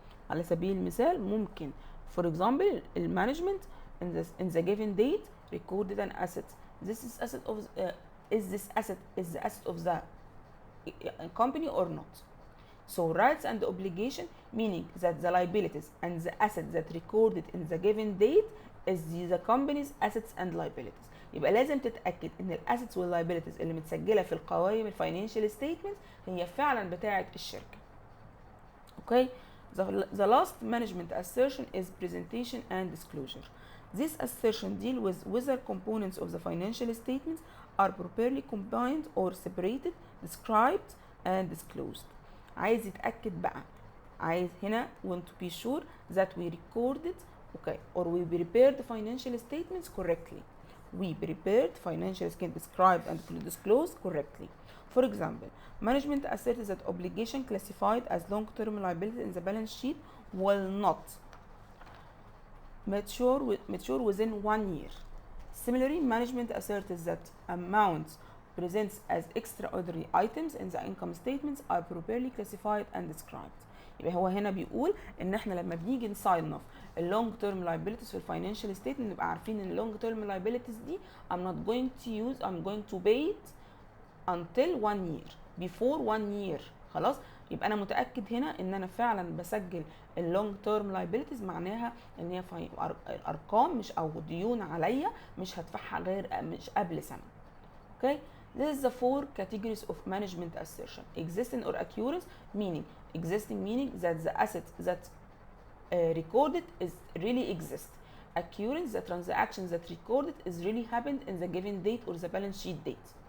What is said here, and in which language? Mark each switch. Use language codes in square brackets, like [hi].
[ar] على سبيل المثال ممكن [en] for example المانجمنت in the given date recorded an asset. This is asset of is the asset of the company or not? So rights and obligation meaning that the liabilities and the assets that recorded in the given date is the company's assets and liabilities. [ar] يبقى لازم تتأكد ان الاسيتس واللايبيليتيز اللي متسجلة في القوائم الفاينانشال ستيتمنت هي فعلا بتاعة الشركة. [en] Okay. The last management assertion is presentation and disclosure. This assertion deal with whether components of the financial statements are properly combined or separated, described and disclosed. [ar] عايز يتأكد بقى، عايز هنا [en] want to be sure that we recorded okay or we prepared the financial statements correctly. We prepared financial statements described and disclosed correctly. For example, management asserts that obligation classified as long-term liability in the balance sheet will not mature within 1 year. Similarly, management asserts that amounts presents as extraordinary items in the income statements are properly classified and described. [ar] يبقى هو هنا بيقول ان احنا لما بنيجي نصنف اللونج تيرم liabilities في الفاينانشال ستيتمنت نبقى عارفين ان اللونج تيرم liabilities دي [en] I'm going to pay it until 1 year [ar] before 1 year. خلاص، يبقى انا متاكد هنا ان انا فعلا بسجل اللونج تيرم liabilities، معناها ان هي ارقام مش او ديون عليا مش هدفعها غير مش قبل سنه. [en] Okay. This is the 4 categories of management assertion. Existing or occurrence meaning that the asset that recorded is really exist. Occurrence, the transactions that recorded is really happened in the given date or the balance sheet date.